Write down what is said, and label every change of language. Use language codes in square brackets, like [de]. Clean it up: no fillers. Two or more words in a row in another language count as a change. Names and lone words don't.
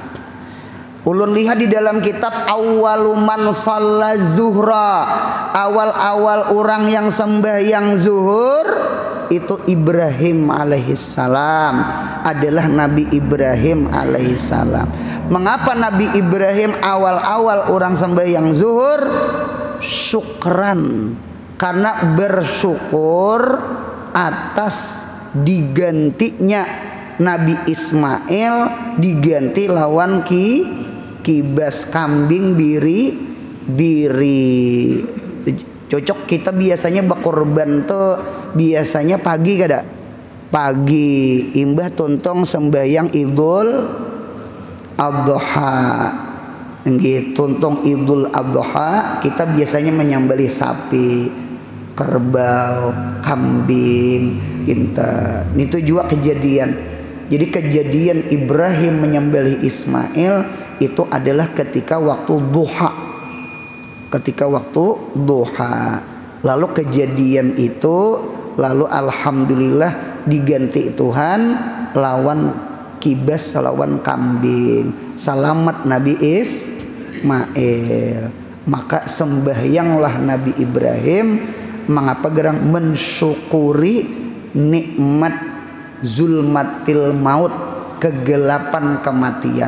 [id] Ulun lihat di dalam kitab [ar] أول من صلى الظهر, [id] awal orang yang sembahyang zuhur itu Ibrahim alaihissalam, adalah Nabi Ibrahim alaihissalam. Mengapa Nabi Ibrahim awal orang sembahyang zuhur? Syukran, karena bersyukur atas digantinya Nabi Ismail diganti lawan kibas kambing biri. [bjn] Cocok kita biasanya berkorban tuh biasanya pagi kada? Pagi imbah tontong sembahyang Idul Adha. [id] Nggih, tontong Idul Adha kita biasanya menyembelih sapi, kerbau, kambing, kita. Itu juga kejadian. Jadi kejadian Ibrahim menyembelih Ismail itu adalah ketika waktu duha. Lalu kejadian itu lalu alhamdulillah diganti Tuhan lawan kibas, lawan kambing. Selamat Nabi Ismail. Maka sembahyanglah Nabi Ibrahim. Mengapa gerang mensyukuri nikmat [ar] ظلمة الموت, [id] kegelapan kematian.